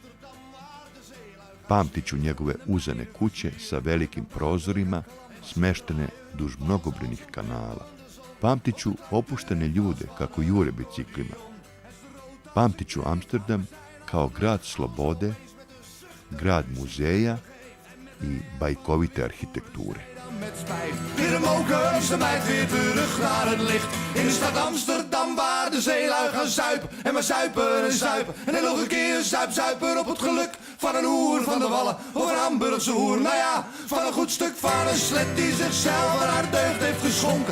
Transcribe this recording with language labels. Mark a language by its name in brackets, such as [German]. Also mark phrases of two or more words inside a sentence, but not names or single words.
[Serbian] Pamtiću njegove uzane kuće sa velikim prozorima, smeštene duž mnogobrojnih kanala. Pamtiću opuštene ljude kako jure biciklima. Pamtiću Amsterdam kao grad slobode, grad muzeja i bajkovite arhitekture. [Dutch] Met spijt, weer mogen ze mij weer terug naar het licht. In de stad Amsterdam waar de zeelui gaan zuipen. En maar zuipen en zuipen. En dan nog een keer zuipen op het geluk van een hoer van de Wallen. Of een Hamburgse hoer, nou ja, van een goed stuk van een slet die zichzelf aan haar deugd heeft geschonken.